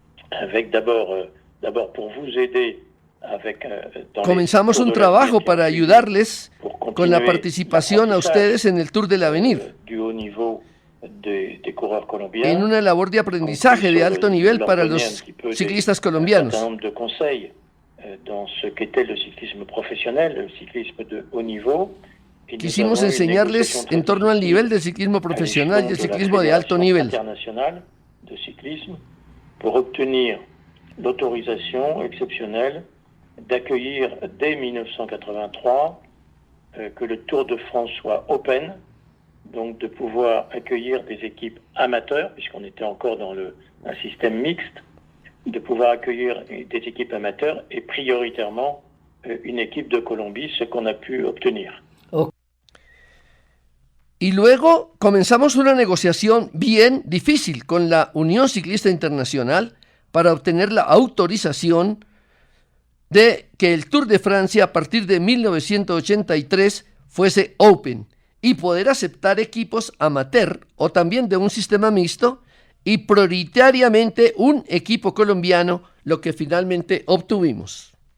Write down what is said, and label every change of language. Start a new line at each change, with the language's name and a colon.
French: Avec d'abord pour vous aider avec
Spanish: comenzamos un trabajo para ayudarles con la participación a ustedes en el Tour del Avenir.
French: Du haut niveau des coureurs colombiens.
Spanish: En una labor de aprendizaje de alto nivel para los ciclistas colombianos.
French: Un nombre de conseils dans ce qu'était le cyclisme professionnel, le cyclisme de haut niveau.
Spanish: Quisimos enseñarles en torno al nivel del ciclismo profesional y el ciclismo de alto nivel.
French: International de cyclisme pour obtenir l'autorisation exceptionnelle d'accueillir dès 1983 que le Tour de France soit open, donc de pouvoir accueillir des équipes amateurs, puisqu'on était encore dans un système mixte, de pouvoir accueillir des équipes amateurs et prioritairement une équipe de Colombie, ce qu'on a pu obtenir.
Spanish: Y luego comenzamos una negociación bien difícil con la Unión Ciclista Internacional para obtener la autorización de que el Tour de Francia a partir de 1983 fuese open y poder aceptar equipos amateur o también de un sistema mixto y prioritariamente un equipo colombiano, lo que finalmente obtuvimos.